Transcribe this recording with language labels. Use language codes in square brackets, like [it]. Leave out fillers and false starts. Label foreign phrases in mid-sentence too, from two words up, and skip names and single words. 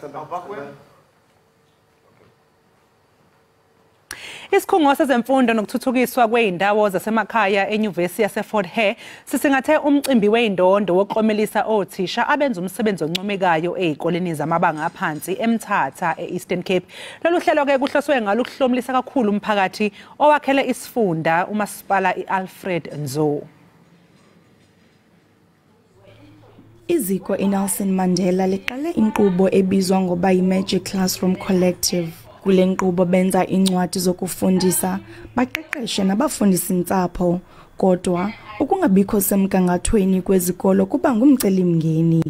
[zu] Isikhungo sezemfundo nokuthuthukiswa kweindawo zasemakhaya eNyuvesi yaseFort Hare sisingathe umcimbi weindondo woklomelisa othisha abenza umsebenzi oncomekayo ezikoleni zamabanga aphansi eMthatha eEastern Cape. Lolu hlelo ke kuhloswe ngalo ukuhlomlisa kakhulu umphakathi owakhele isifunda umasipala iAlfred Nzo. [xh] Iziko iNelson Mandela liqale inkqubo ebizwa ngoba yiMagic Classroom Collective. Kule nkqubo benza incwadi zokufundisa baqeqeshe nabafundisi ntsapho kodwa ukungabikho semgangathweni kwezikolo kuba ngumcelimngeni.